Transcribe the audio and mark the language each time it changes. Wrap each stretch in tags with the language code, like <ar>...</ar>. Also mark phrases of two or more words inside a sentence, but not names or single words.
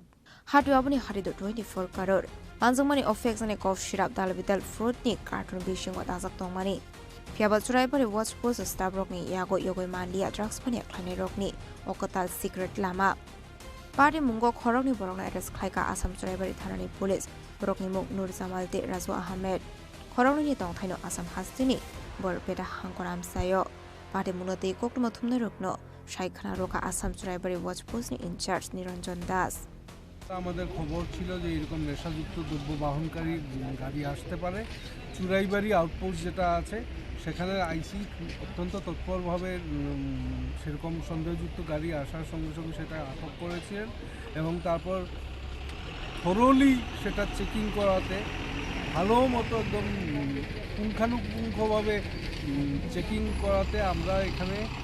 <trp>Hatu abuni harido 24 crore. Manjungmani of Fexane</trp> <en>cough syrup</en> <trp>dalbital fruit ni carton bishing wa dazak tongmani. Fiaba Churaibari</trp> <en>watch post</en> <trp>stab rock ni yago yogoi manlia drugs pani klane rock ni okatal secret lama. Party mungo khorok ni borok na arrest khlaika Assam Churaibari thanani police borok ni muk Nur Jamal de Razu Ahmed. Khorok ni tong thaino Assam hastini borpeta hangkoram sayo. Party munote koktumo thumne rokno Shaikhana roka Assam Churaibari</trp> <en>watch post</en> <trp>ni</trp> <en>in charge</en> <trp>Niranjan Das.</trp> <bn>আমাদের খবর ছিল যে এরকম নেশাযুক্ত দ্রব্য বাহনকারী গাড়ি আসতে পারে চুরাইবাড়ি আউটপোস্ট যেটা আছে সেখানে আইসি অত্যন্ত তৎপরভাবে সেরকম সন্দেহযুক্ত গাড়ি আসার সঙ্গে সঙ্গে সেটা আটক করেছিলেন এবং তারপর থরোলি সেটা চেকিং করাতে ভালো মতো একদম পুঙ্খানুপুঙ্খভাবে চেকিং করাতে আমরা এখানে</bn>